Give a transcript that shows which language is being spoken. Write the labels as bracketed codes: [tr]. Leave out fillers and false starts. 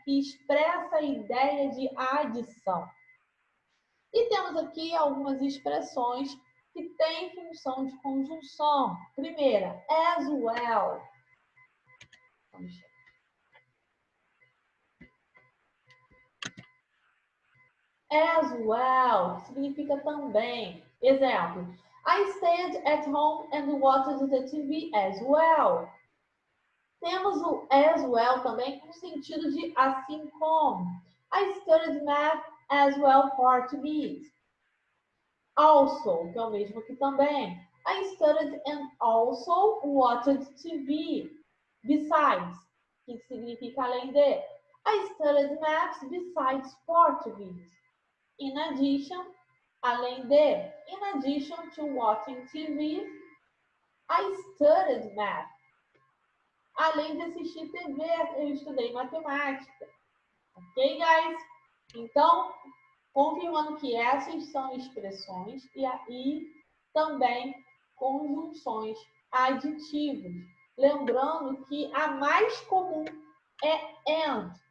[pt] Que expressa a ideia de adição. E temos aqui algumas expressões que tem função de conjunção. Primeira, as well. Vamos ver. As well significa também. [en] Exemplo, I stayed at home and watched the TV as well. [pt] Temos o as well também com sentido de assim como. [en] I studied math as well Portuguese. [pt] Also, que é o mesmo que também. [en] I studied and also watched TV. Besides, [pt] que significa além de. [en] I studied math besides Portuguese. In addition, [pt] além de. [en] In addition to watching TV, I studied math. [pt] Além de assistir TV, eu estudei matemática. Ok, guys? Então, confirmando que essas são expressões e aí também conjunções aditivas. Lembrando que a mais comum é and.